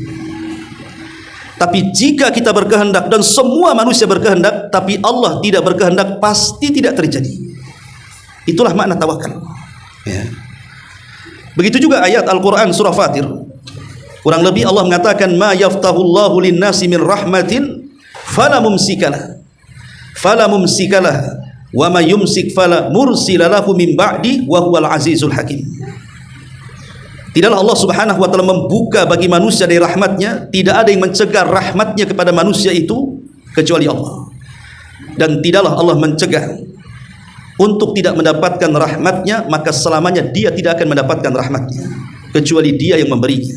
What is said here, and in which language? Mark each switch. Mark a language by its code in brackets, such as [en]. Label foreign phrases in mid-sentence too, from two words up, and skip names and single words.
[id] Tapi jika kita berkehendak dan semua manusia berkehendak tapi Allah tidak berkehendak, pasti tidak terjadi. Itulah makna tawakal. Ya. Begitu juga ayat Al-Quran surah Fatir, kurang lebih Allah mengatakan, [ar] ما يفتح الله للناس من رحمة فلا ممسك لها وما يمسك فلا مرسل له من بعده وهو العزيز الحكيم. [id] Tidaklah Allah [ar] سبحانه وتعالى [id] membuka bagi manusia dari rahmatnya, tidak ada yang mencegah rahmatnya kepada manusia itu kecuali Allah. Dan tidaklah Allah mencegah untuk tidak mendapatkan rahmatnya, maka selamanya dia tidak akan mendapatkan rahmatnya kecuali Dia yang memberinya.